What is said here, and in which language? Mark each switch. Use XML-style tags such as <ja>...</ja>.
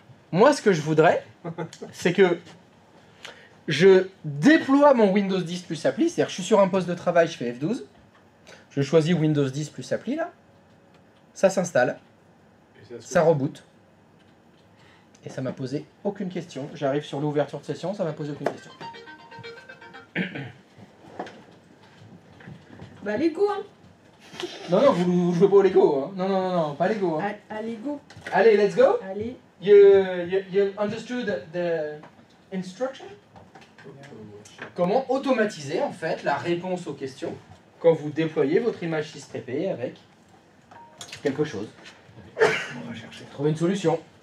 <fr>Moi, ce que je voudrais, c'est que je déploie mon Windows 10 plus appli, c'est-à-dire que je suis sur un poste de travail, je fais F12, je choisis Windows 10 plus appli là, ça s'installe, ça reboot, et ça m'a posé aucune question. J'arrive sur l'ouverture de session, ça m'a posé aucune question. Bah, Lego, hein. Non, vous jouez pas au Lego, hein. Non, pas Lego. Hein. Allez, go.</fr> <en>Allez, let's go.</en> <fr>Allez.</fr> <en>You understood the instruction?</en> <fr>Comment automatiser en fait la réponse aux questions quand vous déployez votre image 6TP avec quelque chose. On va chercher, trouver une solution.</fr>